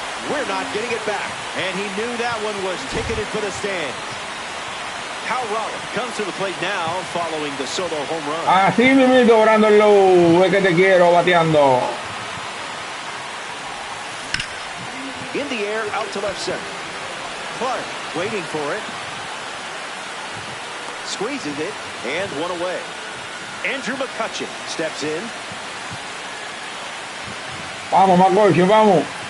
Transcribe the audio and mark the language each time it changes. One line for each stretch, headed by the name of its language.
English: We're not getting it back. And he knew that one was ticketed for the stand. How Rollins comes to the plate now following the solo home run.
Spanish: Así mismo, Brandon Lowe, es que te quiero bateando.
English: In the air, out to left center. Clark waiting for it. Squeezes it, and one away. Andrew McCutchen steps in.
Spanish: Vamos, McCutchen, vamos.